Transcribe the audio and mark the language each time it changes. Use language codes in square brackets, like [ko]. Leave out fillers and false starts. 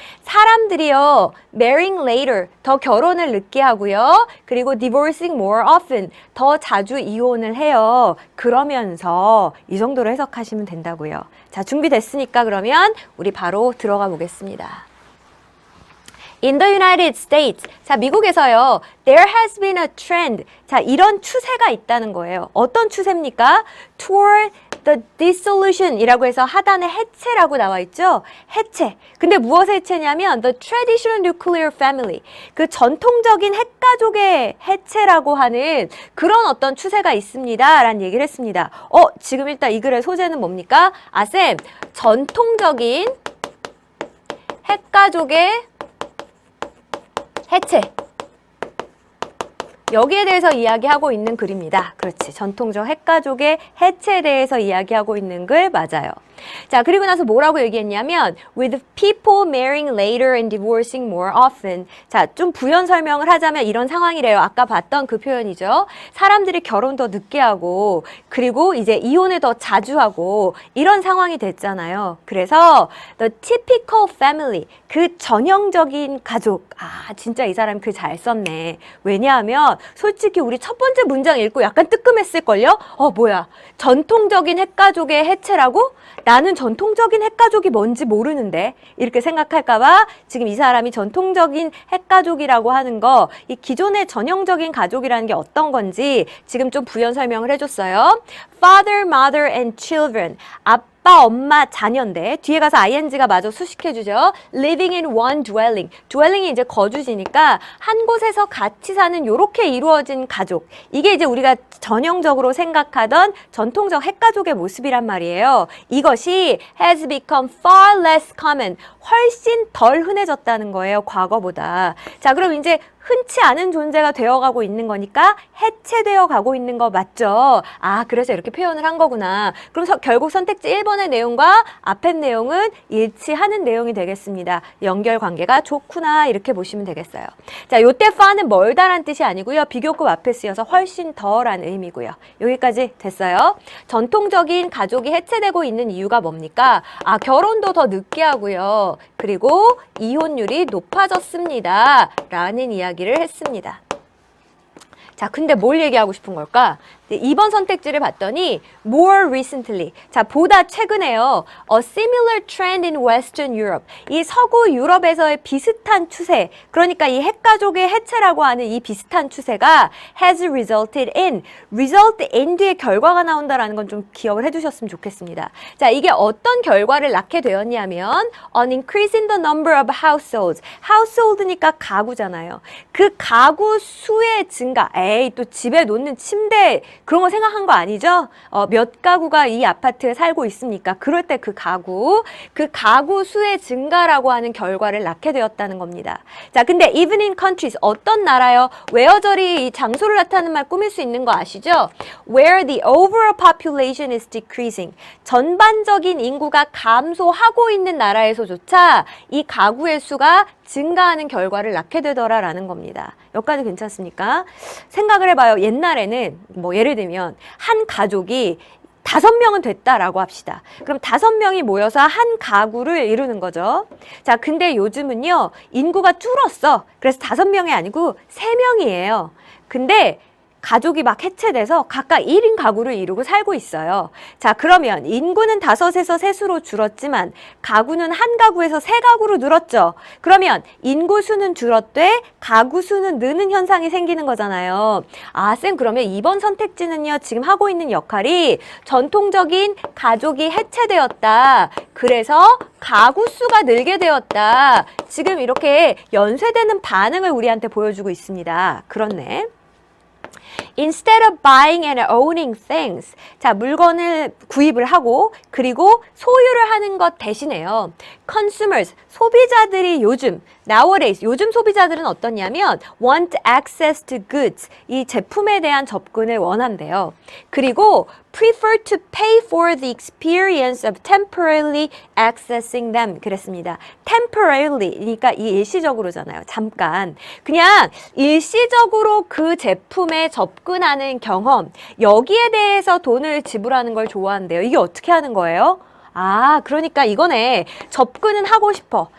[ko] 사람들이요, [en] marrying later, [ko] 더 결혼을 늦게 하고요. 그리고 [en] divorcing more often, [ko] 더 자주 이혼을 해요. 그러면서 이 정도로 해석하시면 된다고요. 자, 준비됐으니까 그러면 우리 바로 들어가 보겠습니다. [en] In the United States, [ko] 자, 미국에서요, [en] there has been a trend. [ko] 자, 이런 추세가 있다는 거예요. 어떤 추세입니까? [en] Toward the dissolution [ko] 이라고 해서 하단에 해체라고 나와 있죠? 해체. 근데 무엇의 해체냐면 [en] the traditional nuclear family. [ko] 그 전통적인 핵가족의 해체라고 하는 그런 어떤 추세가 있습니다. 라는 얘기를 했습니다. 지금 일단 이 글의 소재는 뭡니까? 쌤, 전통적인 핵가족의 해체. 여기에 대해서 이야기하고 있는 글입니다. 그렇지. 전통적 핵가족의 해체에 대해서 이야기하고 있는 글 맞아요. 자, 그리고 나서 뭐라고 얘기했냐면 [en] with people marrying later and divorcing more often. [ko] 자, 좀 부연 설명을 하자면 이런 상황이래요. 아까 봤던 그 표현이죠. 사람들이 결혼 더 늦게 하고 그리고 이제 이혼을 더 자주 하고 이런 상황이 됐잖아요. 그래서 [en] the typical family, [ko] 그 전형적인 가족. 아, 진짜 이 사람 글 잘 썼네. 왜냐하면 솔직히 우리 첫 번째 문장 읽고 약간 뜨끔했을걸요? 뭐야. 전통적인 핵가족의 해체라고? 나는 전통적인 핵가족이 뭔지 모르는데 이렇게 생각할까봐 지금 이 사람이 전통적인 핵가족이라고 하는 거, 이 기존의 전형적인 가족이라는 게 어떤 건지 지금 좀 부연 설명을 해줬어요. [en] Father, mother and children. [ko] 아빠, 엄마, 자녀인데 뒤에 가서 ing가 마저 수식해주죠. [en] Living in one dwelling. [ko] dwelling이 이제 거주지니까 한 곳에서 같이 사는 요렇게 이루어진 가족. 이게 이제 우리가 전형적으로 생각하던 전통적 핵가족의 모습이란 말이에요. 이것이 [en] has become far less common. [ko] 훨씬 덜 흔해졌다는 거예요. 과거보다. 자, 그럼 이제 흔치 않은 존재가 되어가고 있는 거니까 해체되어 가고 있는 거 맞죠? 아, 그래서 이렇게 표현을 한 거구나. 그럼 결국 선택지 1번의 내용과 앞의 내용은 일치하는 내용이 되겠습니다. 연결관계가 좋구나 이렇게 보시면 되겠어요. 자, 요때 far는 멀다란 뜻이 아니고요. 비교급 앞에 쓰여서 훨씬 더란 의미고요. 여기까지 됐어요. 전통적인 가족이 해체되고 있는 이유가 뭡니까? 아, 결혼도 더 늦게 하고요. 그리고 이혼율이 높아졌습니다. 라는 이야기를 했습니다. 자, 근데 뭘 얘기하고 싶은 걸까? 2번 선택지를 봤더니 [en] more recently. [ko] 자, 보다 최근에요. [en] A similar trend in Western Europe. [ko] 이 서구 유럽에서의 비슷한 추세. 그러니까 이 핵가족의 해체라고 하는 이 비슷한 추세가 [en] has resulted in. [ko] result in 뒤에 결과가 나온다라는 건 좀 기억을 해두셨으면 좋겠습니다. 자, 이게 어떤 결과를 낳게 되었냐면 [en] an increase in the number of households. [ko] household니까 가구잖아요. 그 가구 수의 증가. 에이, 또 집에 놓는 침대 그런 거 생각한 거 아니죠? 몇 가구가 이 아파트에 살고 있습니까? 그럴 때 그 가구 수의 증가라고 하는 결과를 낳게 되었다는 겁니다. 자, 근데 [en] even in countries, [ko] 어떤 나라요? where절이 이 장소를 나타내는 말 꾸밀 수 있는 거 아시죠? [en] where the overall population is decreasing. [ko] 전반적인 인구가 감소하고 있는 나라에서조차 이 가구의 수가 증가하는 결과를 낳게 되더라라는 겁니다. 여기까지 괜찮습니까? 생각을 해봐요. 옛날에는 뭐 예를 들면 한 가족이 5명은 됐다라고 합시다. 그럼 5명이 모여서 한 가구를 이루는 거죠. 자, 근데 요즘은요, 인구가 줄었어. 그래서 5명이 아니고 3명이에요. 근데 가족이 막 해체돼서 각각 1인 가구를 이루고 살고 있어요. 자, 그러면 인구는 5에서 3수로 줄었지만 가구는 한 가구에서 3가구로 늘었죠. 그러면 인구 수는 줄었되 가구 수는 느는 현상이 생기는 거잖아요. 아, 쌤, 그러면 2번 선택지는요, 지금 하고 있는 역할이 전통적인 가족이 해체되었다. 그래서 가구 수가 늘게 되었다. 지금 이렇게 연쇄되는 반응을 우리한테 보여주고 있습니다. 그렇네. [en] Instead of buying and owning things. [ko] 자, 물건을 구입을 하고 그리고 소유를 하는 것 대신에요. [en] Consumers, [ko] 소비자들이 [en] nowadays, [ko] 요즘 소비자들은 어떠냐면 [en] want access to goods. [ko] 이 제품에 대한 접근을 원한대요. [en] 그리고 prefer to pay for the experience of temporarily accessing them. [ko] 그랬습니다. temporarily, 그러니까 이 일시적으로잖아요. 잠깐. 그냥 일시적으로 그 제품에 접근하는 경험, 여기에 대해서 돈을 지불하는 걸 좋아한대요. 이게 어떻게 하는 거예요? 아, 그러니까 이거네. 접근은 하고 싶어.